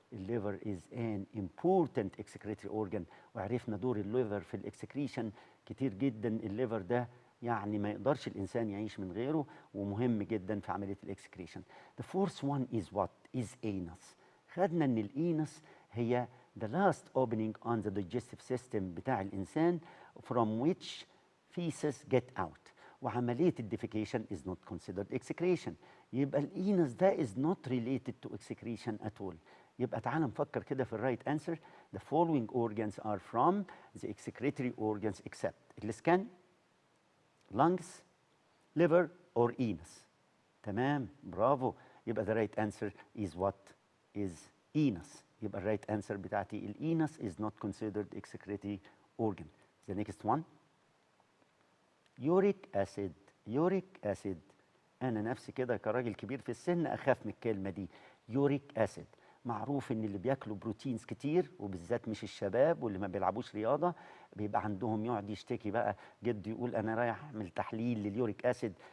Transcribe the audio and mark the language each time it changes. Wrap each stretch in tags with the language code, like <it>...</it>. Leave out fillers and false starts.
<ar>الليفر</ar> <en>is an important excretory organ،</en> <ar>وعرفنا دور الليفر في الاكسكريشن كتير جدا. الليفر ده يعني ما يقدرش الإنسان يعيش من غيره، ومهم جدا في عملية الاكسكريشن.</ar> <en>The fourth one is what? Is anus.</en> <ar>خدنا إن الإينس هي</ar> <en>the last opening on the digestive system</en> <ar>بتاع الإنسان</ar> <en>from which feces get out.</en> <ar>وعملية الديفيكيشن</ar> <en>is not considered excretion.</en> <ar>يبقى الإينس ده</ar> <en>is not related to excretion at all.</en> <ar>يبقى تعال نفكر كده في الرايت انسر.</ar> <en>The following organs are from the excretory organs except السكان، lungs, liver or anus.</en> <ar>تمام، برافو. يبقى</ar> <en>the right answer is what? Is anus.</en> <ar>يبقى</ar> <en>الرايت انسر بتاعتي الانس is not considered excretory organ. The next one uric acid.</en> <ar>uric acid انا نفسي كده كراجل كبير في السن اخاف من الكلمه دي. uric acid معروف ان اللي بياكلوا بروتينز كتير وبالذات مش الشباب واللي ما بيلعبوش رياضه بيبقى عندهم يقعد يشتكي بقى جد يقول انا رايح اعمل تحليل لليوريك اسيد.</ar>